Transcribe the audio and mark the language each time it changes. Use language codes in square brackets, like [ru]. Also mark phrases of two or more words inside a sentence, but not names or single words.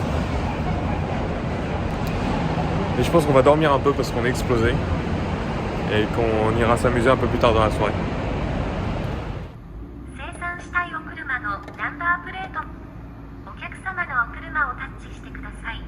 [fr] Et je pense qu'on va dormir un peu parce qu'on est explosé. et qu'on ira s'amuser un peu plus tard dans la soirée. [ja] 生産したいお車のナンバープレート、お客様のお車をタッチしてください。